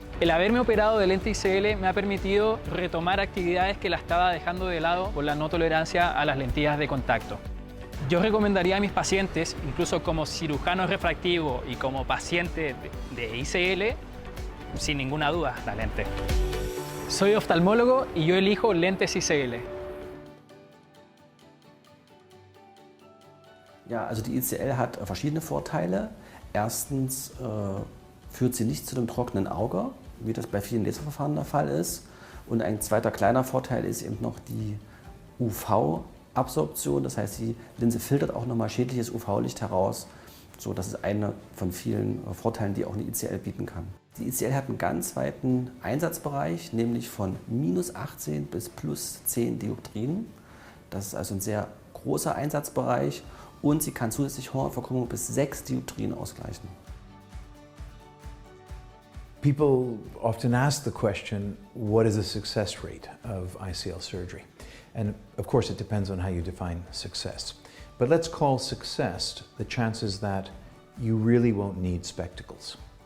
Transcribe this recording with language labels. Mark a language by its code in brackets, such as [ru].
[es] El haberme operado de lente ICL me ha permitido retomar actividades que la estaba dejando de lado por la no tolerancia a las lentillas de contacto. Yo recomendaría a mis pacientes, incluso como cirujano refractivo y como paciente de ICL, sin ninguna duda, la lente. Soy oftalmólogo y yo elijo lentes ICL. [de] Ja, also die ICL hat verschiedene Vorteile. Erstens führt sie nicht zu einem trockenen Auge, wie das bei vielen Laserverfahren der Fall ist. Und ein zweiter kleiner Vorteil ist eben noch die UV-Absorption. Das heißt, die Linse filtert auch nochmal schädliches UV-Licht heraus. So, das ist einer von vielen Vorteilen, die auch eine ICL bieten kann. Die ICL hat einen ganz weiten Einsatzbereich, nämlich von -18 bis +10 Dioptrien. Das ist also ein sehr großer Einsatzbereich. Und sie kann zusätzlich Hornhautverkrümmung bis 6 Dioptrien ausgleichen. [en] People often ask the question, what is the success rate of ICL surgery? And of course it depends on how you define success. But let's call success the chances that you really won't need spectacles.